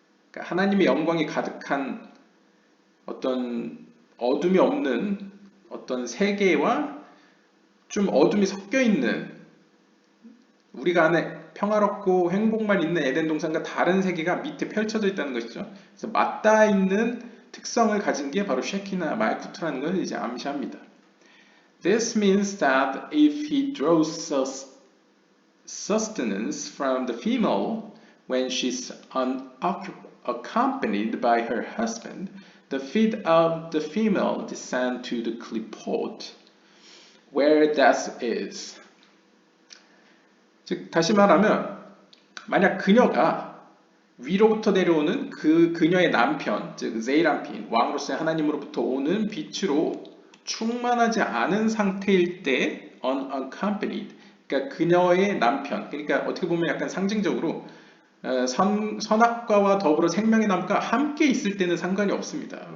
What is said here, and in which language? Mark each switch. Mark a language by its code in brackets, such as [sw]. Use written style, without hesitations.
[ko] 그러니까 하나님의 영광이 가득한 어떤 어둠이 없는 어떤 세계와 좀 어둠이 섞여 있는, 우리가 안에 평화롭고 행복만 있는 에덴 동산과 다른 세계가 밑에 펼쳐져 있다는 것이죠. 그래서 맞닿아 있는 특성을 가진 게 바로 쉐키나 말쿠트라는 것을 이제 암시합니다. [en] This means that if he draws sustenance from the female when she's unaccompanied by her husband, the feet of the female descend to the clipot, where death is. [ko] 즉 다시 말하면 만약 그녀가 위로부터 내려오는 그녀의 남편, 즉 제이란핀, 왕으로서의 하나님으로부터 오는 빛으로 충만하지 않은 상태일 때 unaccompanied, 그러니까 그녀의 남편, 그러니까 어떻게 보면 약간 상징적으로 선악과와 더불어 생명의 나무가 함께 있을 때는 상관이 없습니다.